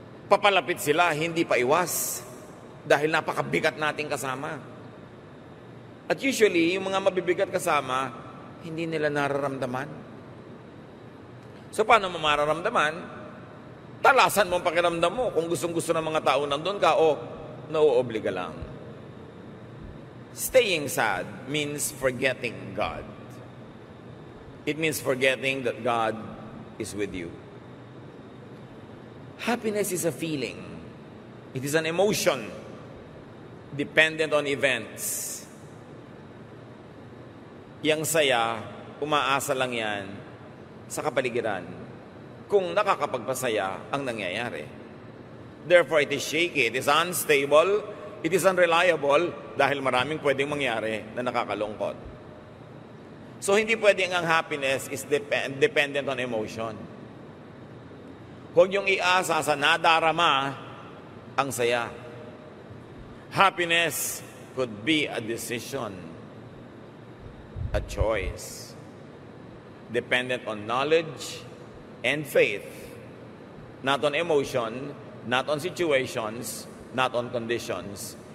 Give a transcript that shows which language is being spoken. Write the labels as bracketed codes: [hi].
[tl] Papalapit sila, hindi paiwas. Dahil napakabigat nating kasama. At usually, yung mga mabibigat kasama, hindi nila nararamdaman. So, paano mo mararamdaman? Talasan mo ang pakiramdam mo. Kung gustong-gusto ng mga tao nandun ka o nauobliga lang. [en] Staying sad means forgetting God. It means forgetting that God is with you. Happiness is a feeling. It is an emotion dependent on events. [tl] Yang saya, umaasa lang yan sa kapaligiran. kung nakakapagpasaya ang nangyayari. [en] Therefore, it is shaky, it is unstable, it is unreliable [tl] dahil maraming pwedeng mangyari na nakakalungkot. [en] So, [tl] hindi pwedeng ang [en] happiness is dependent on emotion. [tl] Huwag niyong iasa sa nadarama ang saya. [en] Happiness could be a decision, a choice, dependent on knowledge and faith, not on emotion, not on situations, not on conditions.